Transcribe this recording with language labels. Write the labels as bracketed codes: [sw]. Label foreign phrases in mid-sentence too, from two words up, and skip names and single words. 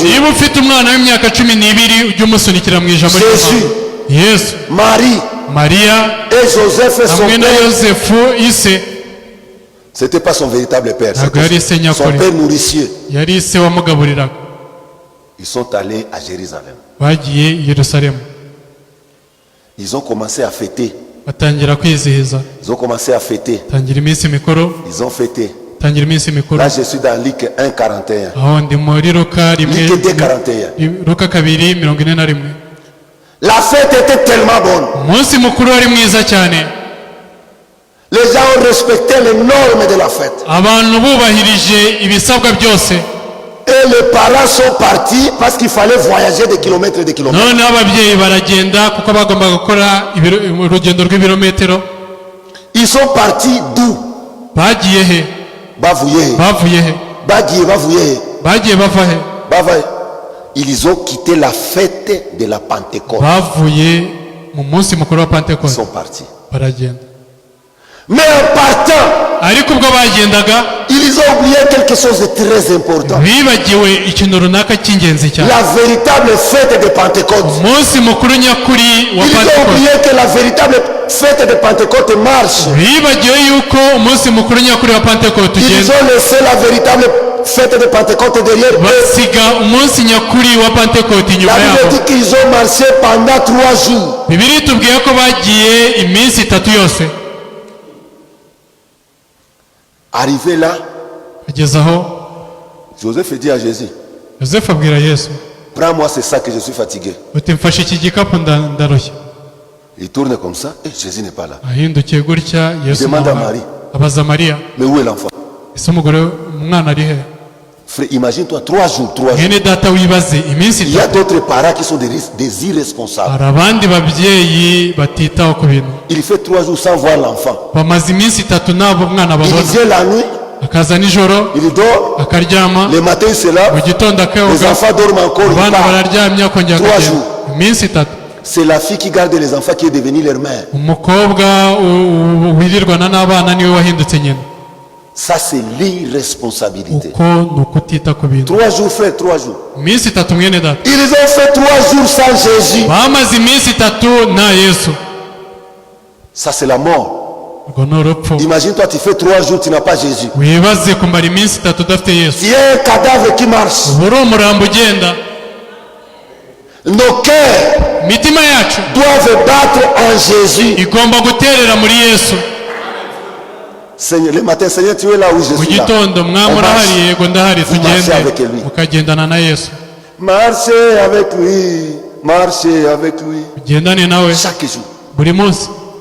[rw] niba ufite umwana w'imyaka 12 ujye umusunikira mu ijambo [fr] Jésus, [rw] Yesu, [fr] Marie [rw] Mariya [fr] et Joseph et son [rw] hamwe na [fr] père. [rw] Yosefu ise. [fr] C'était pas son véritable père. [rw] ntabwo yari [fr] C'était [rw] ise [fr] son [rw] nyakuri, [fr] père nourricier. [rw] yari ise wamugaburiraga. [fr] Ils sont allés à Jérusalem. [rw] bagiye i Yerusalemu, [fr] Ils ont commencé à fêter. [rw] batangira kwizihiza, [fr] Ils ont commencé à fêter. [rw] tangira iminsi mikuru, [fr] Ils ont fêté. [rw] tangira iminsi mikuru. [fr] Là, je suis dans Luc 1, 41. [rw] aho ndi muri Luka rimwe, [fr] Luc 2, 41. [rw] Luka 2:41. [fr] La fête était tellement bonne. [rw] umunsi mukuru wari mwiza cyane, [fr] Les gens ont respecté les normes de la fête. [rw] abantu bubahirije ibisabwa byose. [fr] Et les parents sont partis parce qu'il fallait voyager des kilomètres et des kilomètres. [rw] noneho ababyeyi baragenda kuko bagombaga gukora urugendo rw'ibirometero. [fr] Ils sont partis d'où? [rw] bagiye he? Bavouye. bavuye he? Bavouye. bagiye bava he? Bavouye. [fr] Ils ont quitté la fête de la Pentecôte. [rw] bavuye mu munsi mukuru wa [fr] Ils [rw] Pentekote, [fr] sont partis. [rw] baragenda. [fr] Mais en partant, [rw] ariko ubwo bagendaga [fr] ils ont oublié quelque chose de très important. [rw] bibagiwe ikintu runaka cy'ingenzi cyane. [fr] La véritable fête de Pentecôte. [rw] umunsi mukuru nyakuri wa [fr] Ils ont [rw] Pentekote. [fr] oublié que la véritable fête de Pentecôte marche. [rw] bibagiwe yuko umunsi mukuru nyakuri wa Pentekote [fr] Ils [rw] ugenda, [fr] ont laissé la véritable fête de Pentecôte derrière eux. [rw] basiga umunsi nyakuri wa Pentekote [fr] La [rw] inyuma [fr] Bible [rw] yabo. [fr] dit qu'ils ont marché pendant 3 jours. [rw] Bibiliya itubwiye ko bagiye iminsi 3 yose. [fr] Arrivé là, [rw] ageze aho [fr] Joseph dit à Jésus, [rw] Yosefu abwira Yesu, [fr] prends-moi ce sac que je suis fatigué. [rw] uti mfashe iki gikapu ndarushye. [fr] Il tourne comme ça et Jésus n'est pas là. [rw] ahindukiye gutya Yesu [fr] Demande à Marie. [rw] abaza Mariya, [fr] Mais où est l'enfant? [rw] ese umwana ari he? [fr] Frère, imagine-toi 3 jours, 3 jours. [rw] mwene data wibaze iminsi [fr] Il y a [rw] 3. [fr] d'autres parents qui sont des irresponsables. [rw] hari abandi babyeyi batitaho ku bintu. [fr] Il fait 3 jours sans voir l'enfant. [rw] bamaze iminsi 3 nabo umwana [fr] Il [rw] babona. [fr] vient la nuit, [rw] akaza nijoro [fr] il dort, [rw] akaryama, [fr] le matin il se lave, [rw] mu gitondo [fr] les [rw] akayoga, [fr] enfants dorment encore, il [rw] abana [fr] part. [rw] bararyamye akongera [fr] 3 [rw] akagenda. [fr] jours. [rw] iminsi 3. [fr] C'est la fille qui garde les enfants qui est devenue leur mère. [rw] umukobwa wirirwana n'abana niwe wahindutse nyina. [fr] Ça c'est l'irresponsabilité. [rw] uko ni ukutita ku bintu. [fr] 3 jours frère, 3 jours. [rw] iminsi 3 mwene data. [fr] Ils ont fait 3 jours sans Jésus. [rw] bamaze iminsi 3 nta Yesu. [fr] Ça c'est la mort. [rw] urwo ni urupfu. [fr] Imagine-toi, tu fais 3 jours, tu n'as pas Jésus. [rw] wibaze kumara iminsi 3 udafite Yesu. [fr] Tu es un cadavre qui marche. [rw] uba uri umurambo ugenda. [fr] Nos cœurs [rw] imitima yacu [fr] doivent battre en Jésus. [rw] igomba guterera muri Yesu. [fr] Seigneur, le matin, Seigneur, tu es là où je [rw] mu [fr] suis là. [rw] gitondo mwami [fr] On [rw] urahari, [fr] marche. [rw] yego ndahari, [fr] Vous marchez avec [rw] tugende [fr] lui. [rw] mukagendana na Yesu. [fr] Marchez avec lui. marchez avec lui [rw] ugendane nawe [fr] chaque jour. [rw] buri munsi.